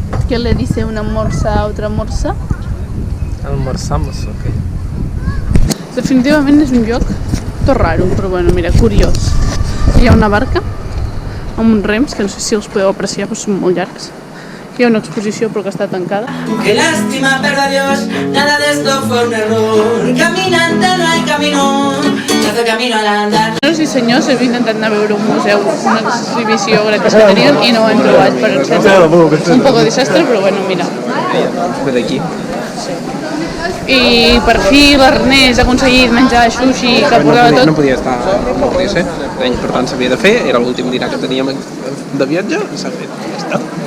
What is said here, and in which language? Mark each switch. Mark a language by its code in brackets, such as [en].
[es] Què le dice una morsa a otra morsa? Almorzamos, ok. [ca] Definitivament és un lloc tot raro, però bueno, mira, curiós. Hi ha una barca amb uns rems, que no sé si els podeu apreciar, però són molt llargs. Hi ha una exposició, però que està tancada. [es] Qué lástima, pero adiós, nada de esto fue un error. Caminante no hay camino, se hace camino al andar. [ca] Senyors i senyors, hem intentat anar a veure un museu, una exhibició gratis que teníem i no ho hem trobat per encendre. Un poc de desastre, però bueno, mira. Ve d'aquí. I per fi l'Ernest ha aconseguit menjar sushi que portava tot. No podia ser, per tant s'havia de fer, era l'últim dinar que teníem de viatge i s'ha fet, ja està.